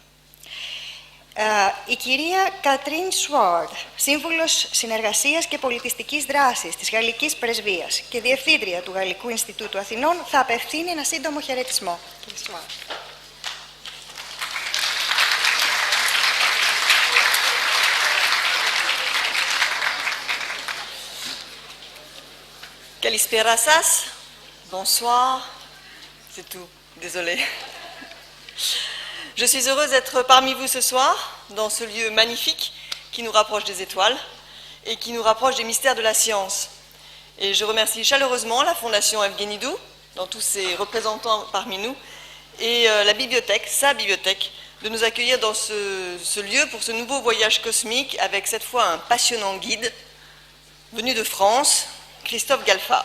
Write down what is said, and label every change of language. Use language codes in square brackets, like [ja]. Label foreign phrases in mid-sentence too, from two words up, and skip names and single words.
[el] Η κυρία Κατρίν Σουάρντ, σύμβουλος συνεργασίας και πολιτιστικής δράσης της Γαλλικής Πρεσβείας και διευθύντρια του Γαλλικού Ινστιτούτου Αθηνών, θα απευθύνει ένα σύντομο χαιρετισμό. Καλησπέρα σας, [fr] bonsoir, c'est tout, désolé. Je suis heureuse d'être parmi vous ce soir, dans ce lieu magnifique qui nous rapproche des étoiles et qui nous rapproche des mystères de la science. Et je remercie chaleureusement la Fondation Evgenidou, dans tous ses représentants parmi nous, et la bibliothèque, sa bibliothèque, de nous accueillir dans ce lieu pour ce nouveau voyage cosmique avec cette fois un passionnant guide venu de France, Christophe Ghallfard.